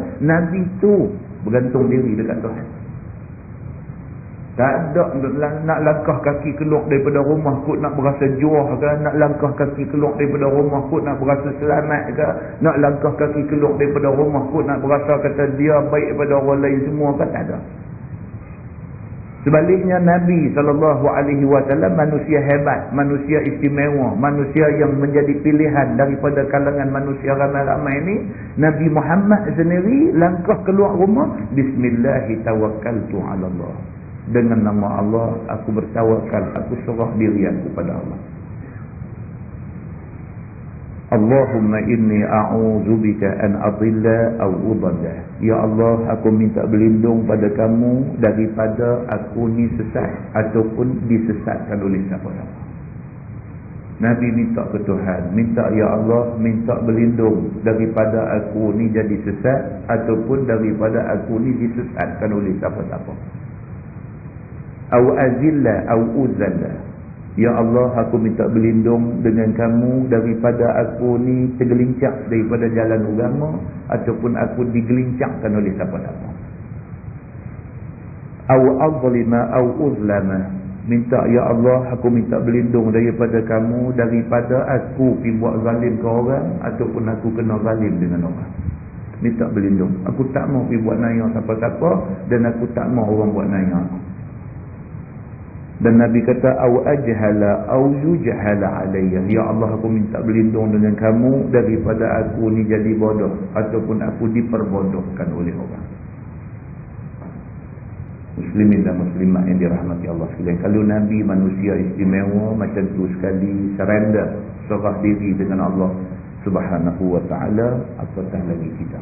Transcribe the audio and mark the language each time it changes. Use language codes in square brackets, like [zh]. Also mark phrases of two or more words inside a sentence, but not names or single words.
[ms] Nabi tu bergantung diri dekat Tuhan. Tak ada nak langkah kaki keluar daripada rumah kot nak berasa juah ke, nak langkah kaki keluar daripada rumah kot nak berasa selamat ke, nak langkah kaki keluar daripada rumah kot nak berasa kata dia baik daripada orang lain semua ke, tak ada. Sebaliknya Nabi SAW manusia hebat, manusia istimewa, manusia yang menjadi pilihan daripada kalangan manusia ramai-ramai ini. Nabi Muhammad sendiri langkah keluar rumah, [ar] بسم الله توكلت على الله. [ms] Dengan nama Allah aku bertawakal, aku serah diri aku pada Allah. [ar] اللهم إني أعوذ بك أن أضل أو أضل. [ms] Ya Allah, aku minta berlindung pada kamu daripada aku ni sesat ataupun disesatkan oleh siapa-siapa. Nabi minta ke Tuhan, minta ya Allah, minta berlindung daripada aku ni jadi sesat ataupun daripada aku ni disesatkan oleh siapa-siapa. [ar] أو أزل أو أزل. [ms] Ya Allah, aku minta berlindung dengan kamu daripada aku ni tergelincak daripada jalan agama ataupun aku digelincakkan oleh siapa-siapa. [ar] أو أظلم أو أظلم. [ms] Minta ya Allah, aku minta berlindung daripada kamu daripada aku pergi buat zalim ke orang ataupun aku kena zalim dengan orang. Minta berlindung. Aku tak mau pergi buat naya siapa-siapa dan aku tak mau orang buat naya aku. Dan Nabi kata [ar] أو أجهل أو يجهل علي. [ms] Ya Allah, aku minta berlindung dengan kamu daripada aku ni jadi bodoh ataupun aku diperbodohkan oleh orang. Muslimin dan muslimat yang dirahmati Allah sekalian, kalau Nabi manusia istimewa macam tu sekali surrender, serah diri dengan [ar] الله سبحانه وتعالى, [ms] apatah lagi kita.